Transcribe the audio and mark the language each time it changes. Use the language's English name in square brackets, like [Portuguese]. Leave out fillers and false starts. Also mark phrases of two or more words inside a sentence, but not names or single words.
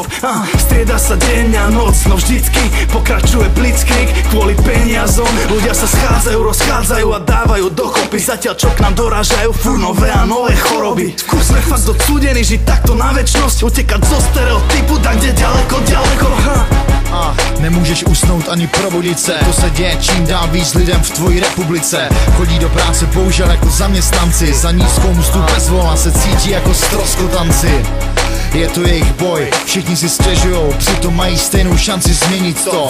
[Slovak] Strieda sa deň a noc, no vždycky pokračuje blitzkrieg kvôli peniazom. Ľudia sa schádzajú, rozchádzajú a dávajú dokopy, zatiaľ čo k nám dorážajú furt nové a nové choroby. Sme fakt odsúdení žiť takto na večnosť, utekať zo stereotypu tak kde ďaleko. [Czech] Nemůžeš usnout ani probudit se, to se děje čím dál víc lidem v tvojí republice. Chodí do práce bohužel jako zaměstnanci, za nízkou mzdu bezvolna se cítí jako stroskotanci. Je to jejich boj, všichni si stěžujou, přitom mají stejnou šanci změnit to.